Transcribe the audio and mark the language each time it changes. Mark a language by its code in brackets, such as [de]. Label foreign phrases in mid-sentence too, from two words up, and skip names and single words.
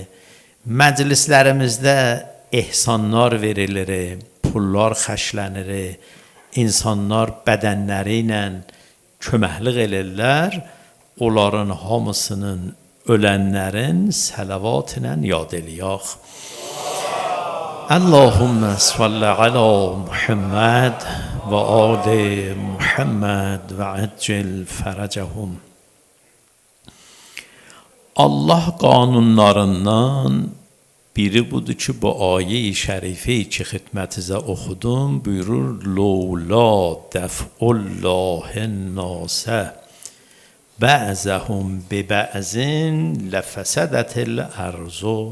[az] Məclislərimizdə ehsanlar verilir, pullar xərclənir, insanlar bədənləri ilə köməklik edirlər, onların hamısının ölənlərin səlavat ilə yad eləyək. [ar] اللهم صل على محمد وآل محمد وعجل فرجهم. [az] Allah qanunlarından biri budur ki, bu ayə-i şərifeyi ki xidmətinizə oxudum, buyurur, [ar] لولا دفع الله الناس بعضهم ببعض لفسدت الأرض.